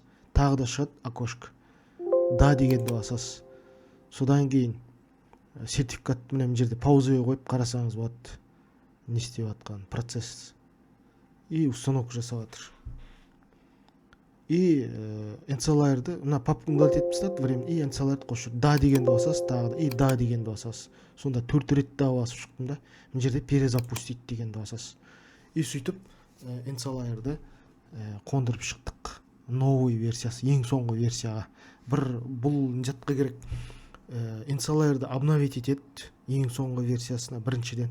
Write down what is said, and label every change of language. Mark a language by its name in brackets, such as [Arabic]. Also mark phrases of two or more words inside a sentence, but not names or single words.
[Kazakh] Тағы да шығады окошко. Да дегенді басасыз. Содан кейін сертификатты мына жерде паузаға қойып қарасаңыз болады. Не істеп жатқан процесс. [Russian] И установка [Kazakh] жасап жатыр. И installer-ды, мына папканы удалить етіп тастады, время, и installer-ды қосып, да дегенді басасыз, тағы да, и да дегенді басасыз. Сонда 4 рет да басып шықтым да. Мына жерде перезапустить дегенді басасыз. И сөйтіп installer-ды қондырып шықтық. Новый версиясы, ең соңғы версияға. Бұл жатқа керек. Installer-ды обновить етеді ең соңғы версиясына біріншіден.